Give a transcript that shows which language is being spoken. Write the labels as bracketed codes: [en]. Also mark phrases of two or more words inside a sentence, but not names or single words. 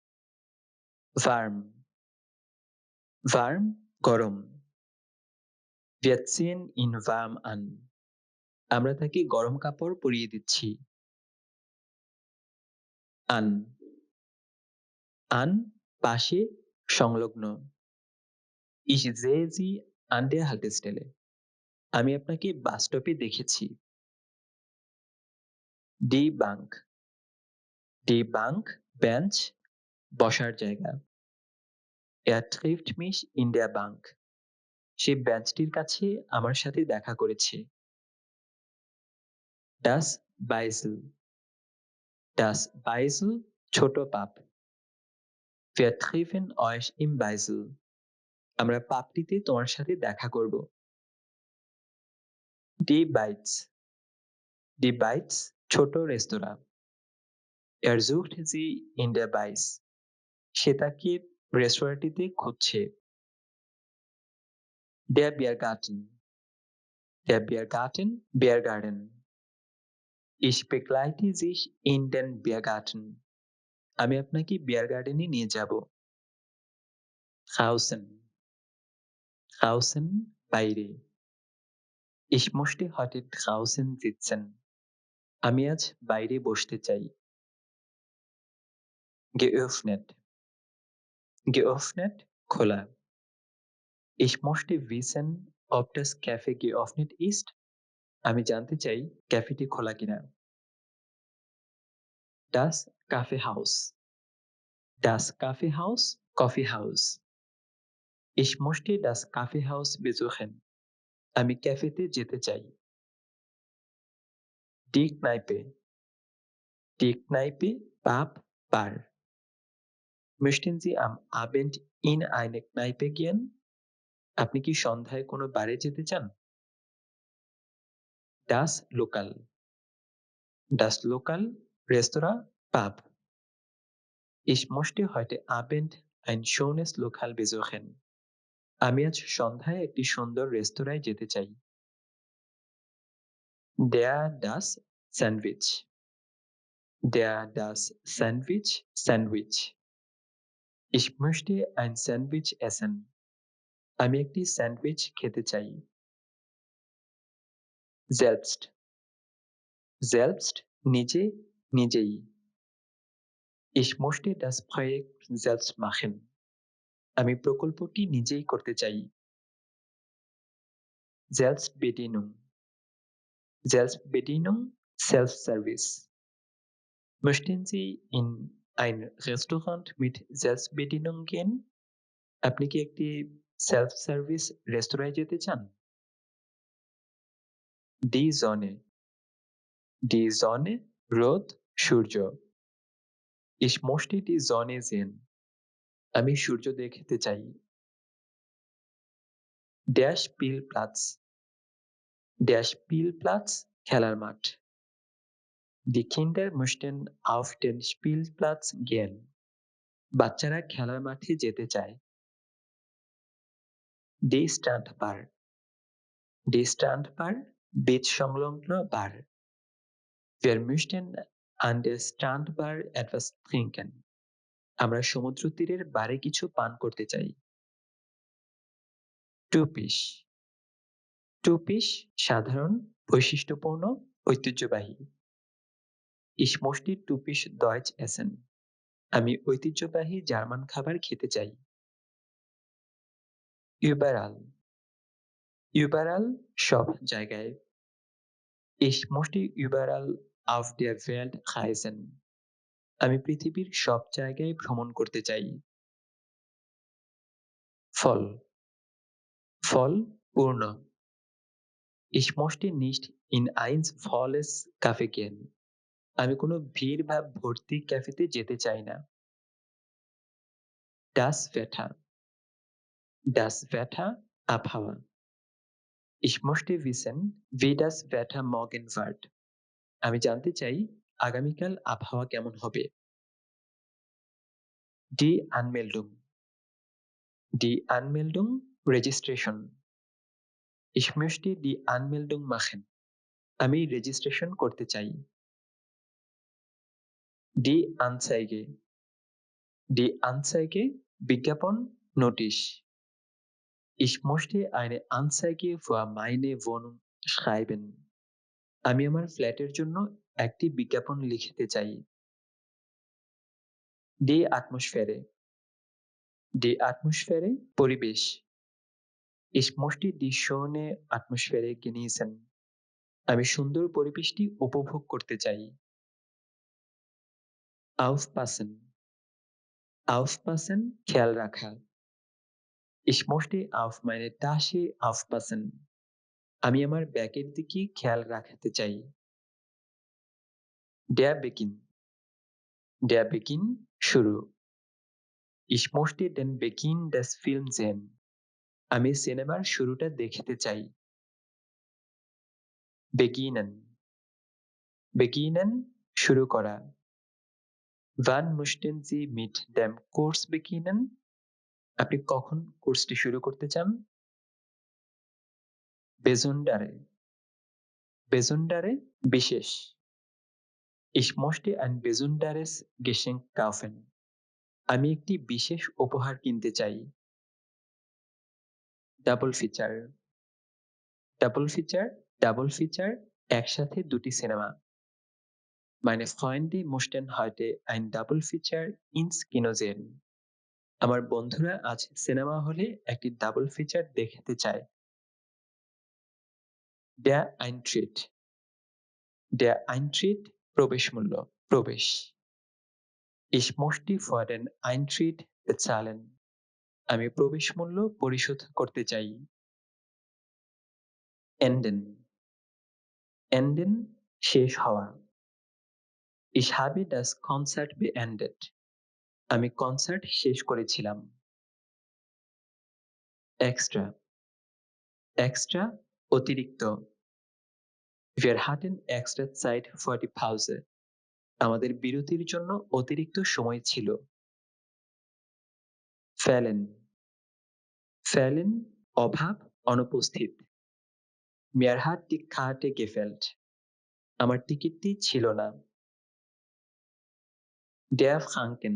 [de] Warm. Warm গরম। Wir ziehen ihn warm an. [bn] আমরা তাকে গরম কাপড় পরিয়ে দিচ্ছি। [de] An. An [bn] পাশে সংলগ্ন। [de] Ich sehe Sie an der Haltestelle. [bn] আমি আপনাকে বাস স্টপে দেখেছি। [de] Die Bank. Die Bank [bn] বেঞ্চ বসার জায়গা। [de] Er trifft mich in der Bank. [bn] সে বেঞ্চটির কাছে আমার সাথে দেখা করেছে। [de] Das Beisel. Das Beisel [bn] ছোট পাপ। [de] Wir treffen euch im Beisel. [bn] আমরা পাপটিতে তোমার সাথে দেখা করব। [de] Die Bites. Die Bites [bn] ছোট রেস্তোরাঁ। [de] Er sucht sie in der Bites. [bn] সে তাকে রেস্তোরাঁটিতে খুঁজছে। [de] Der Biergarten. Der Biergarten Biergarten. Ich begleite dich in den Biergarten. [bn] আমি আপনাকে বিয়ার গার্ডেনে নিয়ে যাব। Draußen. [de] Draußen বাইরে। Ich möchte heute draußen sitzen. [bn] আমি আজ বাইরে বসতে চাই। Geöffnet. [de] Geöffnet খোলা। Ich möchte wissen, ob das Café geöffnet ist. [bn] আমি জানতে চাই ক্যাফেটি খোলা কিনা। [de] Das Kaffeehaus. Das Kaffeehaus Coffeehaus. Ich möchte das Kaffeehaus besuchen. [bn] আমি ক্যাফেতে যেতে চাই। [de] Die Kneipe. Die Kneipe Pub Bar. Möchten Sie am Abend in eine Kneipe gehen? [bn] আপনি কি সন্ধ্যায় কোনো বারে যেতে চান? [de] Das Lokal. Das Lokal রেস্তোরাঁ Pub. Ich möchte heute Abend ein schönes Lokal besuchen. [bn] আমি আজ সন্ধ্যায় একটি সুন্দর রেস্তোরাঁয় যেতে চাই। [de] Der das Sandwich. Der das Sandwich Sandwich. Ich möchte ein Sandwich essen. [bn] আমি একটি স্যান্ডউইচ খেতে চাই। Selbst. Selbst নিজে নিজেই। [de] Ich möchte das Projekt selbst machen. [bn] আমি প্রকল্পটি নিজেই করতে চাই। Selbstbedienung. [de] Selbstbedienung Self-Service. Möchten Sie in ein Restaurant mit Selbstbedienung gehen? [bn] আপনি কি একটি [en] Self service [bn] রেস্তোরাঁয় যেতে চান? [de] Die Sonne. Die Sonne [bn] রোদ সূর্য। [de] Ich möchte die Sonne sehen. [bn] আমি সূর্য দেখতে চাই। [de] Der Spielplatz. Der Spielplatz [bn] খেলার মাঠ। [de] Die Kinder möchten auf den Spielplatz gehen. [bn] বাচ্চারা খেলার মাঠে যেতে চায়। [de] Die Strandbar. Die Strandbar [bn] বিচ সংলগ্ন বার। [de] Wir möchten an der Strandbar etwas trinken. [bn] আমরা সমুদ্র তীরের বারে কিছু পান করতে চাই। [de] Typisch. Typisch [bn] সাধারণ, বৈশিষ্ট্যপূর্ণ, ঐতিহ্যবাহী। [de] Ich möchte typisch Deutsch essen. [bn] আমি ঐতিহ্যবাহী জার্মান খাবার খেতে চাই। [de] Überall. Überall [bn] সব জায়গায়। [de] Ich möchte überall auf der Welt reisen. [bn] আমি পৃথিবীর সব জায়গায় ভ্রমণ করতে চাই। [de] Voll. Voll পূর্ণ। Ich möchte nicht in ein volles Café gehen. [bn] আমি কোনো ভিড় বা ভর্তি ক্যাফেতে যেতে চাই না। [de] Das Wetter. Das Wetter আবহাওয়া। Ich möchte wissen, wie das Wetter morgen wird. [bn] আমি জানতে চাই আগামীকাল আবহাওয়া কেমন হবে। [de] Die Anmeldung. Die Anmeldung Registration. Ich möchte die Anmeldung machen. [bn] আমি রেজিস্ট্রেশন করতে চাই। [de] Die Anzeige. Die Anzeige [bn] বিজ্ঞাপন নোটিশ। [de] Ich möchte eine Anzeige für meine Wohnung schreiben. [bn] আমি আমার ফ্ল্যাটের জন্য একটি বিজ্ঞাপন লিখতে চাই। [de] Die Atmosphäre. Die Atmosphäre পরিবেশ। Ich möchte die schöne Atmosphäre genießen. [bn] আমি সুন্দর পরিবেশটি উপভোগ করতে চাই। [de] Aufpassen. Aufpassen [bn] খেয়াল রাখা। [de] Ich möchte auf meine Tasche aufpassen. [bn] আমি আমার ব্যাগের দিকে খেয়াল রাখতে চাই। [de] Der Beginn. Der Beginn শুরু। Ich möchte den Beginn des Films sehen. [bn] আমি সিনেমার শুরুটা দেখতে চাই। Beginnen. Beginnen শুরু করা। [de] Wann möchten Sie mit dem Kurs beginnen? [bn] আপনি কখন কোর্সটি শুরু করতে চান? [de] Besondere. Besondere বিশেষ। Ich möchte ein besonderes Geschenk kaufen. [bn] আমি একটি বিশেষ উপহার কিনতে চাই। [en] Double feature. Double feature, double feature [bn] একসাথে দুটি সিনেমা। [de] Meine Freunde möchten heute ein [en] Double feature [de] ins Kino sehen. [bn] আমার বন্ধুরা আজ সিনেমা হলে একটি [en] Double feature [bn] দেখতে চায়। [de] Der Eintritt. Der Eintritt [bn] প্রবেশ মূল্য, প্রবেশ। [de] Ich möchte für den Eintritt bezahlen. [bn] আমি প্রবেশ মূল্য পরিশোধ করতে চাই। [de] Enden. Enden [bn] শেষ হওয়া। [de] Ich habe das Konzert beendet. [bn] আমি কনসার্ট শেষ করেছিলাম। Extra. [de] Extra অতিরিক্ত। Wir hatten extra Zeit für die Pause. [bn] আমাদের বিরতির জন্য অতিরিক্ত সময় ছিল। [de] Fehlen. Fehlen [bn] অভাব, অনুপস্থিত। [de] Mir hat die Karte gefehlt. [bn] আমার টিকিটটি ছিল না। [de] Der Franken.